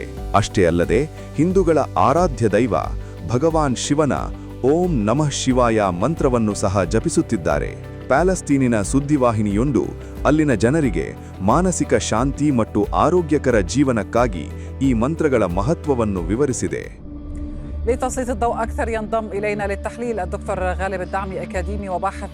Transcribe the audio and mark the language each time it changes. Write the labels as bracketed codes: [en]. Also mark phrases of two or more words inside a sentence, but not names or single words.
[kn] ಅಷ್ಟೇ ಅಲ್ಲದೆ ಹಿಂದೂಗಳ ಆರಾಧ್ಯ ದೈವ ಭಗವಾನ್ ಶಿವನ [sa] ಓಂ ನಮಃ ಶಿವಾಯ [kn] ಮಂತ್ರವನ್ನು ಸಹ ಜಪಿಸುತ್ತಿದ್ದಾರೆ. ಪ್ಯಾಲೆಸ್ತೀನಿನ ಸುದ್ದಿವಾಹಿನಿಯೊಂದು ಅಲ್ಲಿನ ಜನರಿಗೆ ಮಾನಸಿಕ ಶಾಂತಿ ಮತ್ತು ಆರೋಗ್ಯಕರ ಜೀವನಕ್ಕಾಗಿ ಈ ಮಂತ್ರಗಳ ಮಹತ್ವವನ್ನು ವಿವರಿಸಿದೆ. [ar] لتسليط الضوء أكثر ينضم إلينا للتحليل الدكتور غالب الدعمي أكاديمي وباحث